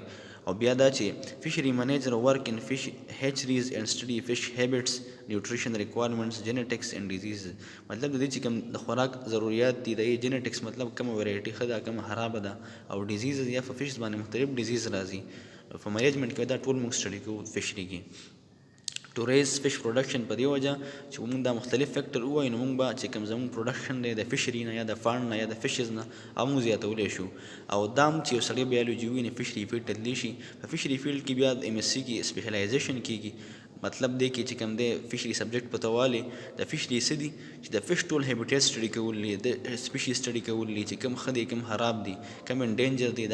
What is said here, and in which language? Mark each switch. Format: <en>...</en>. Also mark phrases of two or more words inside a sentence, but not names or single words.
<ps>او بیا دا چې</ps> <en>fishery manager work in fish hatcheries and study fish habits nutrition requirements genetics and disease.</en> <ps>مطلب د دې چې کوم د خوراک ضرورت دي د جینیټکس مطلب کوم ویرایټي ښه ده کوم خرابه ده او ډیزیز یا په فش باندې مختلف ډیزیز راځي. په منیجمنټ کې دا ټول موږ سټډي کوو فشري کې.</ps> <en>to raise fish production</en> <ps>په دې وجه چې موږ دا مختلف فیکټر ووایو نو موږ به چې کوم زموږ پروډکشن دی د فشري نه یا د فارم نه یا د فشز نه هغه موږ زیاتولی شو. او دا هم چې یو سړی بایولوژي وویني فشري فیلډ ته تللی شي. په فشري فیلډ کې بیا د ایم ایس سی کې سپیشلایزیشن کیږي. مطلب دی کې چې کوم دی فشري سبجیکټ په توالي د فشري څه دي چې د فش ټول هیبیټیټ سټډي کول دي د سپیشي سټډي کول دي چې کوم ښه دي کوم خراب دي کوم انډینجر دي.</ps>